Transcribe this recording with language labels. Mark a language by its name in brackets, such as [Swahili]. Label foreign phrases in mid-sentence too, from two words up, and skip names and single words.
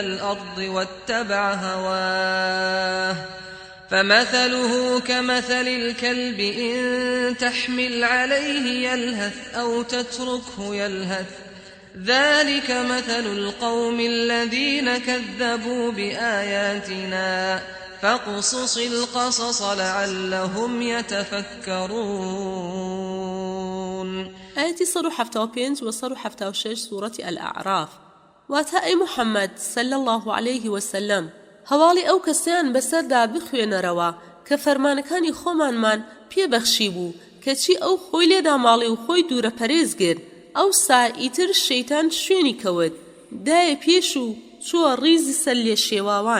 [Arabic] الأرض واتبع هواه فمثله كمثل الكلب إن تحمل عليه يلهث أو تتركه يلهث ذلك مثل القوم الذين كذبوا بآياتنا فاقصص القصص لعلهم يتفكرون. آياتي 175 و 176 سورة الأعراف. [Central Kurdish] واتا [Arabic] أي محمد صلى الله عليه وسلم [Central Kurdish] هەواڵی ئەو کەسیان بەسەردا بخوێنەرەوە کە فەرمانەکانی خۆمانمان پێبەخشی بوو کەچی ئەو خۆی لێدا ماڵی و خۆی دوورە پەرێز گرت. ئەو ئیتر شەیتان شوێنی کەوت دایە پێش و چووە ڕیزی سەر لێ شێواوان.